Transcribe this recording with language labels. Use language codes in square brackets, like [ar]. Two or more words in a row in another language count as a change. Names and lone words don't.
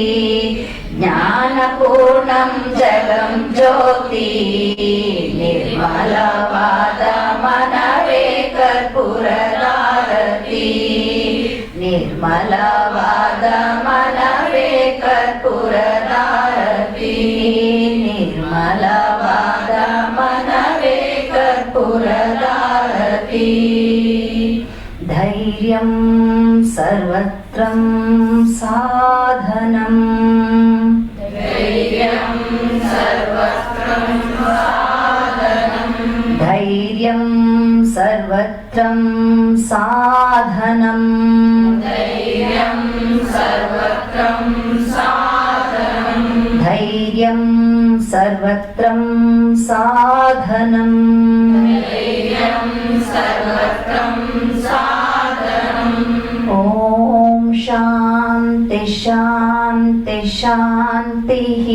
[sa] ಜ್ಞಾನಪೂರ್ಣಂ ಜಗಂ ಜ್ಯೋತಿ [kn] ನಿರ್ಮಲವಾದ ಮನವೇ ಕರ್ಪೂರದಾರತಿ ನಿರ್ಮಲವಾದ ಮನವೇ ಕರ್ಪೂರದಾರತಿ ನಿರ್ಮಲವಾದ ಮನವೇ ಕರ್ಪೂರದಾರತಿ [sa] ಧೈರ್ಯಂ ಸರ್ವತ್ರಂ ಸಾಧನಂ ಧೈರ್ಯಂ ಸರ್ವತ್ರಂ ಸಾಧನಂ ಧೈರ್ಯಂ ಸರ್ವತ್ರಂ ಸಾಧನಂ ಧೈರ್ಯಂ ಸರ್ವತ್ರಂ ಸಾಧನಂ ಧೈರ್ಯಂ ಸರ್ವತ್ರಂ ಸಾಧನಂ ಧೈರ್ಯಂ ಸರ್ವತ್ರಂ ಸಾಧನಂ ಓಂ ಶಾಂತಿ ಶಾಂತಿ ಶಾಂತಿ